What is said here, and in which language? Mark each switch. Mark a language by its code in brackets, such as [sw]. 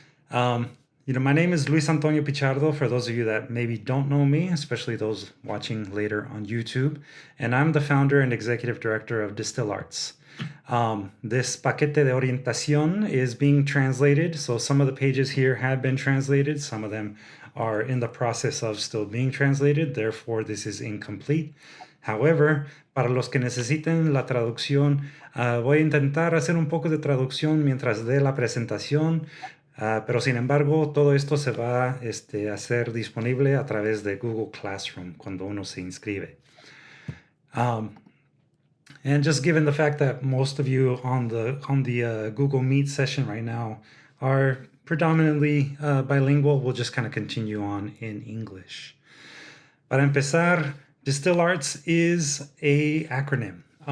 [en] My name is Luis Antonio Pichardo, for those of you that maybe don't know me, especially those watching later on YouTube, and I'm the founder and executive director of Distilled Arts. This paquete de orientación is being translated, so some of the pages here have been translated, some of them are in the process of still being translated, therefore this is incomplete. [es] However, para los que necesiten la traducción, voy a intentar hacer un poco de traducción mientras dé la presentación, pero sin embargo todo esto se va a hacer disponible a través de Google Classroom cuando uno se inscribe. [en] And just given the fact that most of you on the Google Meet session right now are predominantly bilingual, we'll just kind of continue on in English. [es] Para empezar, [en] Distilled Arts is a acronym.